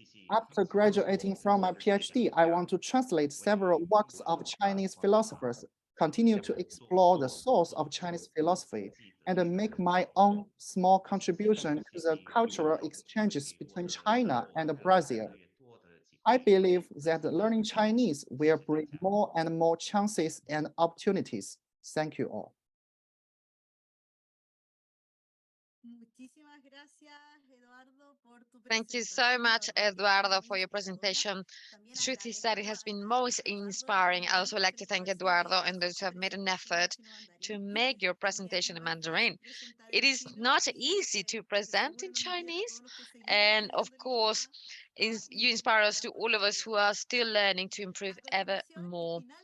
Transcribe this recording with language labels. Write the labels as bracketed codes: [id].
[en] After graduating from my PhD, I want to translate several works of Chinese philosophers, continue to explore the source of Chinese philosophy, and make my own small contribution to the cultural exchanges between China and Brazil. I believe that learning Chinese will bring more and more chances and opportunities. Thank you all. [es] Muchísimas gracias, Eduardo, por tu [en] Thank you so much, [es] presentación. [en] Eduardo, for your presentation. The truth is that it has been most inspiring. I also like to thank Eduardo and those who have made an effort to make your presentation in Mandarin. It is not easy to present in Chinese, and of course, you inspire us to all of us who are still learning to improve ever more.